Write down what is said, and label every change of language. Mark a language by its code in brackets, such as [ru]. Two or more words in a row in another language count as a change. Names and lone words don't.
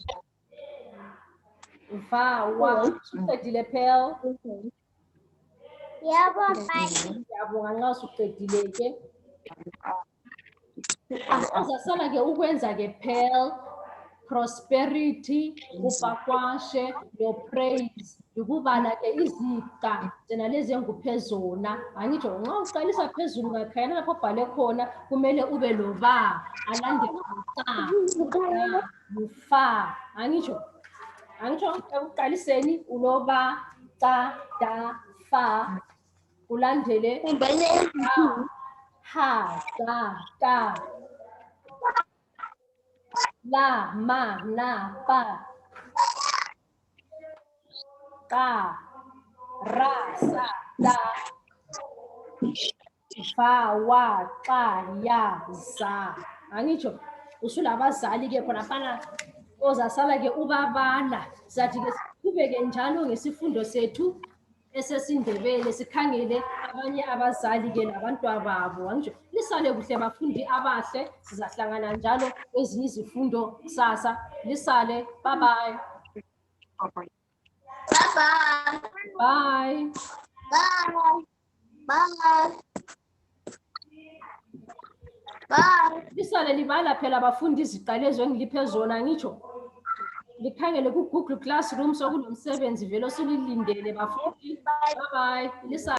[nd] Va, wa, usuqedile phela. Yebo mbalisi. Ngiyabonga nxa usuqedile ke. Uzasala ke ukwenza ke phela, prosperity, upakwashe, no praise. Ukubala ke iziqa zena lezi enguphezona. Angitsho nxa uqalisa phezulu ngakhayana lapho obhale khona kumele ube lo ba alandele uca, ufa. Angitsho ekuqaliseni unoba, ca, da, fa. Ulandele ha, ta, ta. La, ma, na, pa. Ka, ra, sa, ta. Fa, wa, ca, ya, za. Angitsho usulabazali ke khona fana ozasala ke ubabala. Sathi ke siqhubeke njalo ngesifundo sethu esesindebele, sikhangele abanye abazali ke labantwana babo. Angitsho lisale kuhle bafundi abahle, sizahlangana njalo kwezinye izifundo kusasa. Lisale, [en] bye bye. Bye. Bye. Bye. Bye. Bye. [nd] Lisale libala phela bafundi iziqalezo engiliphe zona. Ngitsho likhangele ku Google Classroom sokunomsebenzi vele osulilindele bafundi. [en] Bye bye. Lisale.